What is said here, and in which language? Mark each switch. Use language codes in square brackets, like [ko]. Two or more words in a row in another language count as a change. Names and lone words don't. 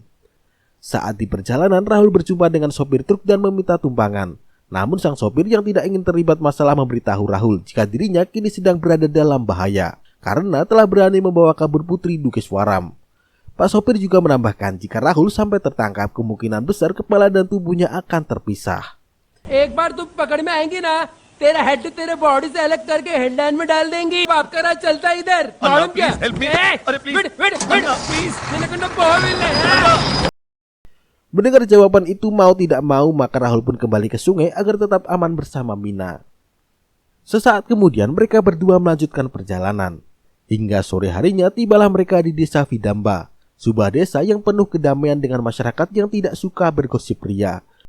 [id] Saat di perjalanan, Rahul berjumpa dengan sopir truk dan meminta tumpangan. Namun sang sopir yang tidak ingin terlibat masalah memberitahu Rahul jika dirinya kini sedang berada dalam bahaya karena telah berani membawa kabur putri Dukes Waram. Pak sopir juga menambahkan jika Rahul sampai tertangkap, kemungkinan besar kepala dan tubuhnya akan terpisah. [hi] एक बार तू पकड़ में आएंगी ना, तेरा हेड तेरे बॉडी से अलग करके हेडलाइन में डाल देंगी। बाप का राज चलता इधर। मालूम क्या? [id] Mendengar jawaban itu, mau tidak mau maka Rahul pun kembali ke sungai agar tetap aman bersama Mina. Sesaat kemudian mereka berdua melanjutkan perjalanan. Hingga sore harinya tibalah mereka di desa Vidamba, sebuah desa yang penuh kedamaian dengan masyarakat yang tidak suka bergosip ria.